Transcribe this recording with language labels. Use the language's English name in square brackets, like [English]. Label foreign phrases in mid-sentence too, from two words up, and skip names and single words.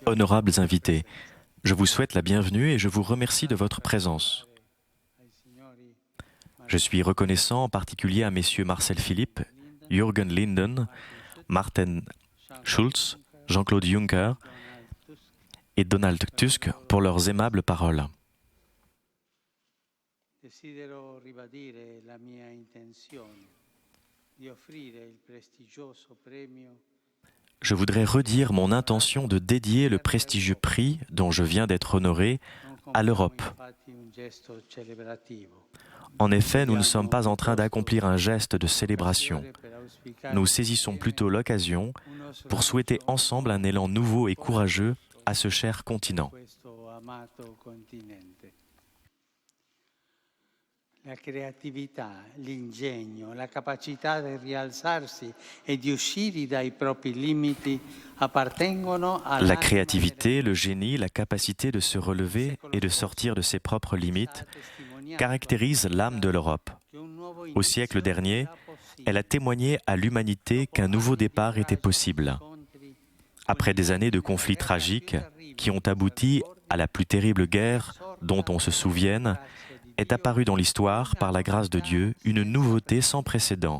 [French] Honorables invités, je vous souhaite la bienvenue et je vous remercie de votre présence. Je suis reconnaissant en particulier à messieurs Marcel Philippe, Jürgen Linden, Martin Schulz, Jean-Claude Juncker et Donald Tusk pour leurs aimables paroles. [Italian] Desidero ribadire la mia intenzione di offrire il prestigioso premio. [French] Je voudrais redire mon intention de dédier le prestigieux prix dont je viens d'être honoré à l'Europe. En effet, nous ne sommes pas en train d'accomplir un geste de célébration. Nous saisissons plutôt l'occasion pour souhaiter ensemble un élan nouveau et courageux à ce cher continent. [Italian] La creatività, l'ingegno, la capacità di rialzarsi e di uscire dai propri limiti appartengono [French] La créativité, le génie, la capacité de se relever et de sortir de ses propres limites caractérisent l'âme de l'Europe. Au siècle dernier, elle a témoigné à l'humanité qu'un nouveau départ était possible. Après des années de conflits tragiques qui ont abouti à la plus terrible guerre dont on se souvienne, est apparue dans l'histoire, par la grâce de Dieu, une nouveauté sans précédent.